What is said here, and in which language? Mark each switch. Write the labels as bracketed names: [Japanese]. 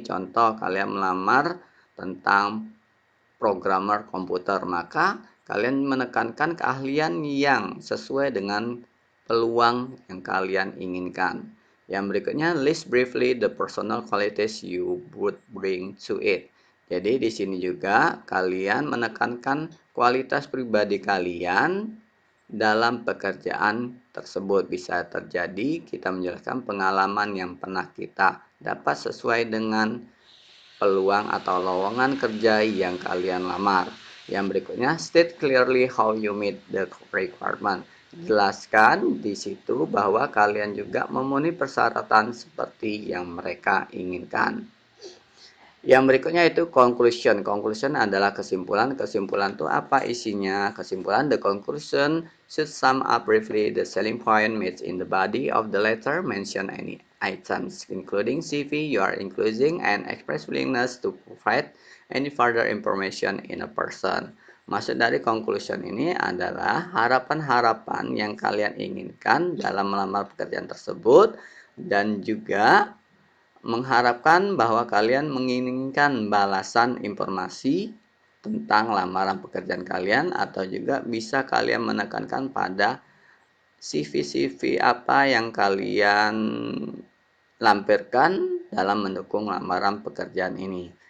[Indonesian] Contoh, kalian melamar tentang programmer komputer, maka kalian menekankan keahlian yang sesuai dengan peluang yang kalian inginkan. Yang berikutnya, [English] list briefly the personal qualities you would bring to it. [Indonesian] Jadi di sini juga kalian menekankan kualitas pribadi kalian dalam pekerjaan tersebut. Bisa terjadi kita menjelaskan pengalaman yang pernah kita dapat sesuai dengan peluang atau lowongan kerja yang kalian lamar. Yang berikutnya, [English] state clearly how you meet the requirement. [Indonesian] Jelaskan di situ bahwa kalian juga memenuhi persyaratan seperti yang mereka inginkan. Yang berikutnya itu conclusion. Conclusion adalah kesimpulan. Kesimpulan itu apa isinya? Kesimpulan, [English] the conclusion should sum up briefly the selling point made in the body of the letter, mention any items, including CV you are including and express willingness to provide any further information in a person. [Indonesian] Maksud dari conclusion ini adalah harapan-harapan yang kalian inginkan dalam melamar pekerjaan tersebut dan juga mengharapkan bahwa kalian menginginkan balasan informasi tentang lamaran pekerjaan kalian atau juga bisa kalian menekankan pada CV-CV apa yang kalian lampirkan dalam mendukung lamaran pekerjaan ini.